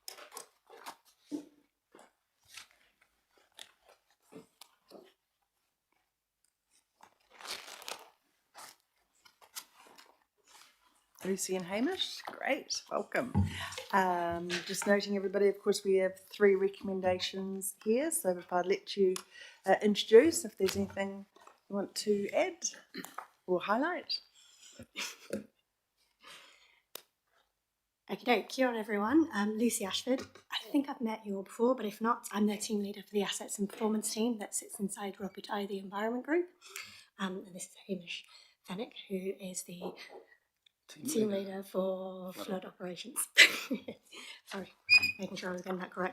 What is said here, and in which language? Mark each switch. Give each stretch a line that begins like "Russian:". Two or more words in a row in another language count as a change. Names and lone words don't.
English: Lucy and Hamish, great, welcome. Just noting everybody, of course, we have 3 recommendations here, so if I'd let you introduce, if there's anything you want to add or highlight. Okay,
Māori: kia ora
English: everyone. I'm Lucy Ashford. I think I've met you all before, but if not, I'm the team leader for the Assets and Performance team that sits inside Roputai, the Environment Group. And this is Hamish Fennick, who is the team leader for flood operations. Sorry, making sure I was getting that correct.